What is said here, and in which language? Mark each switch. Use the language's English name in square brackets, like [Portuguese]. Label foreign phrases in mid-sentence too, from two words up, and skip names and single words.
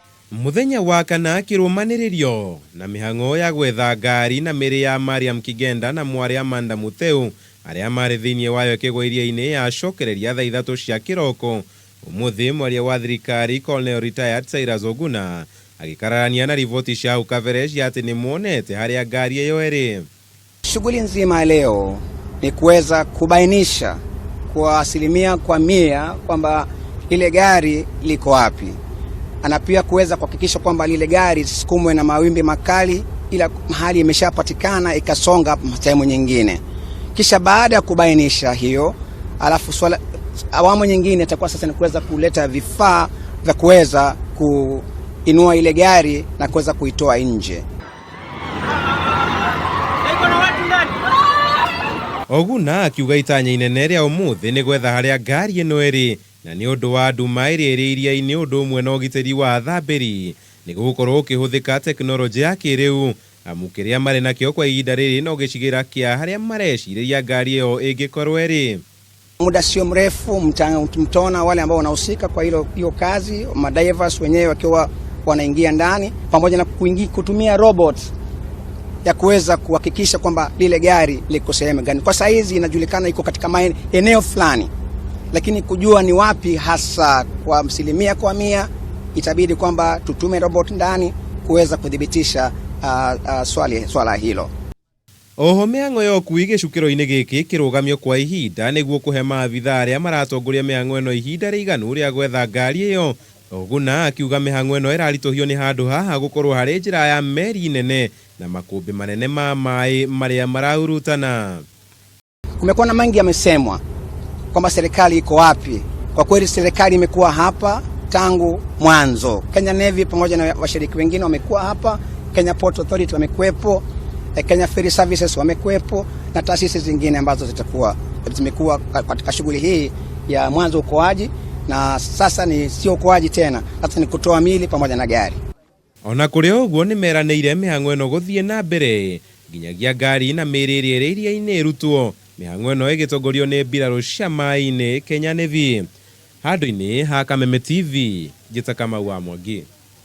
[Kikuyu] Muthenya wa kana kirumaniririo na mihang'o ya gwetha ngari na miiri ya Mariam Kigenda na mwaria Manda Mutheu aria mari thiini wayo kigwa iria-ini yacokereria thaa 3 cia kiroko. Umuthi mwaria wa thirikari [English] Colonel retired [Kikuyu] Cyrus Oguna agikararania na ripoti cia ukavereji ati ni muonete haria ngari iyo iri. [Swahili] Shughuli nzima leo ni kuweza kubainisha kwa 100% kwamba ile gari liko wapi, na pia kuweza kuhakikisha kwamba lile gari lisikumwe na mawimbi makali, ila mahali imeshapatikana ikasonga sehemu nyingine. Kisha baada ya kubainisha hiyo, alafu awamu nyingine itakuwa sasa ni kuweza kuleta vifaa vya kuweza kuinua ile gari na kuweza kuitoa nje. [Kikuyu] Oguna akiuga itanya inene ria umuthi ni gwetha haria ngari ino iri, na ni undu wa nduma iri iria-ini undu umwe na ugitiri wa thamberi ni gukorwo ukihuthika teknoloji ya kiriu, amu kiria mari nakio kwa ihinda riri no gicigira kia haria mareciria ngari iyo ingikorwo iri. [Swahili] Muda sio mrefu mtaona wale ambao wanahusika kwa hiyo kazi, madivers wenyewe wakiwa wanaingia ndani pamoja na kutumia robot ya kuweza kuhakikisha kwamba lile gari liko sehemu gani. Kwa saizi inajulikana iko katika eneo fulani, lakini kujua ni wapi hasa kwa 100% itabidi kwamba tutume robot ndani kuweza kudhibitisha swala hilo. [Kikuyu] Oho mihang'o ya ukuui gicukiro-ini giki kurugamio kwa ihinda niguo kuhe maabitha aria maratongoria mihang'o ino ihinda riiganu ria gwetha ngari iyo. Oguna akiuga mihang'o ino irarituhio ni handu haha gukorwo hari njira ya meri nene na makumbi manene ma mai maria marahurutana. [Swahili] Kumekuwa na mengi yamesemwa kwamba serikali iko wapi. Kwa kweli serikali imekuwa hapa tangu mwanzo. Kenya Navy pamoja na washiriki wengine wamekuwa hapa, Kenya Port Authority wamekuepo, Kenya Ferry Services wamekuepo na taasisi zingine ambazo zimekuwa katika shughuli hii ya mwanzo ukoaji, na sasa ni sio ukoaji tena, sasa ni kutoa mili pamoja na gari. [Kikuyu] Ona kuri uguo ni meranĩire mihang'o ino guthii nambere nginyagia ngari na miiri iria-ini irutwo, mihang'o ino igitongorio ni mbiraru cia mai-ini Kenya Navy. Handu-ini ha Kameme TV, Njĩta Kamau wa Mwangi.